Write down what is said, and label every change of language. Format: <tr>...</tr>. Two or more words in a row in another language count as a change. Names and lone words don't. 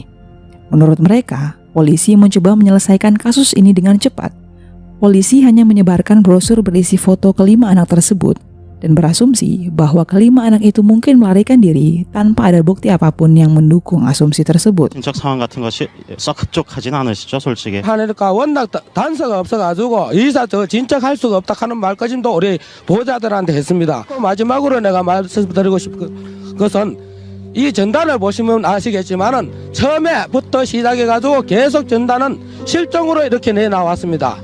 <id>Menurut mereka, polisi mencoba menyelesaikan kasus ini dengan cepat. Polisi hanya menyebarkan brosur berisi foto kelima anak tersebut dan berasumsi bahwa kelima anak itu mungkin melarikan diri tanpa ada bukti apapun yang mendukung asumsi tersebut.</id> <ko>인적 상황 같은 것이 썩 흡족하진 않으시죠, 솔직히. 하니까 워낙 단서가 없어가지고 이사 저 진척할 수가 없다 하는 말까지도 우리 보호자들한테 했습니다. 마지막으로 내가 말씀드리고 싶은 것은 이 전단을 보시면 아시겠지만은 처음에부터 시작해가지고 계속 전단은 실종으로 이렇게 내나왔습니다.</ko>